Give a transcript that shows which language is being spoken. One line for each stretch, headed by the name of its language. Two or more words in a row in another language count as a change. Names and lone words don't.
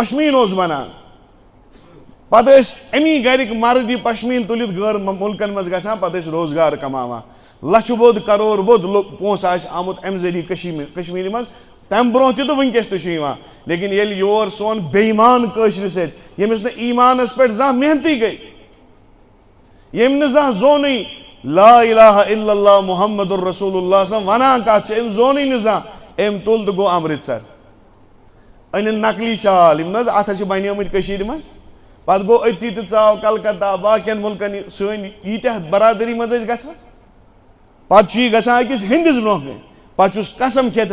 Kashmiri: پشمیٖن اوس بنان پتہٕ ٲسۍ امی گرِکۍ مرد یہِ پشمیٖن تُلِتھ غٲر مُلکن منٛز گژھان پتہٕ ٲسۍ روزگار کماوان لچھِ بوٚد کرور بوٚد پونٛسہٕ آسہِ آمُت امہِ ذٔریعہٕ کشمیٖرِ منٛز تمہِ برونٛہہ تہِ تہٕ وٕنکیٚس تہِ چھُ یِوان لیکن ییٚلہِ یور سون بے ایٖمان کٲشرِ سۭتۍ ییٚمِس نہٕ ایٖمانس پٮ۪ٹھ زانٛہہ محنتٕے گٔے ییٚمۍ نہٕ زانٛہہ زونٕے
Arabic: لا الہ الا اللہ محمد الرسول اللہ
Kashmiri: صٲب ونان کتھ چھِ أمۍ زونٕے نہٕ زانٛہہ أمۍ تُل تہٕ گوٚو امرتسر أنِن نقلی شال یِم نہ حظ اتھ چھِ بنیٲمٕتۍ کٔشیٖرِ منٛز پتہٕ گوٚو أتی تہِ ژاو کلکتہ باقین مُلکن سٲنۍ ییٖتیاہ برادری منٛز ٲسۍ گژھان پتہٕ چھُ یہِ گژھان أکِس ہِندِس برونٛہہ کَنۍ پتہٕ چھُس قسم کھٮ۪تھ